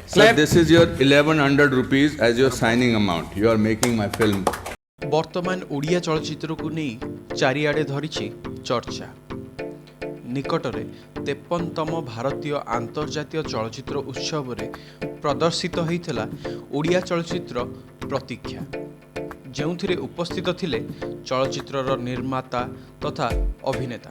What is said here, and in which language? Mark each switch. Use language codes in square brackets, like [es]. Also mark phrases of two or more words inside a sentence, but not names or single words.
[en] Sir, this is your 1100 rupees as your signing amount. You are making my film. [or] ବର୍ତ୍ତମାନ ଓଡ଼ିଆ ଚଳଚ୍ଚିତ୍ରକୁ ନେଇ ଚାରିଆଡ଼େ ଧରିଛି ଚର୍ଚ୍ଚା। ନିକଟରେ 53ତମ ଭାରତୀୟ ଆନ୍ତର୍ଜାତୀୟ ଚଳଚ୍ଚିତ୍ର ଉତ୍ସବରେ ପ୍ରଦର୍ଶିତ ହୋଇଥିଲା ଓଡ଼ିଆ ଚଳଚ୍ଚିତ୍ର ପ୍ରତୀକ୍ଷା, ଯେଉଁଥିରେ ଉପସ୍ଥିତ ଥିଲେ ଚଳଚ୍ଚିତ୍ରର ନିର୍ମାତା ତଥା ଅଭିନେତା।